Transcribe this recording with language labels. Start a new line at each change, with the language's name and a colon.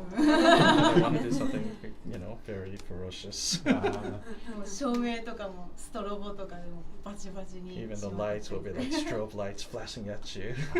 English: They want to do something, very ferocious.
Japanese: 照明とかもストロボとかでもバチバチに
English: Even the lights will be like strobe lights flashing at you.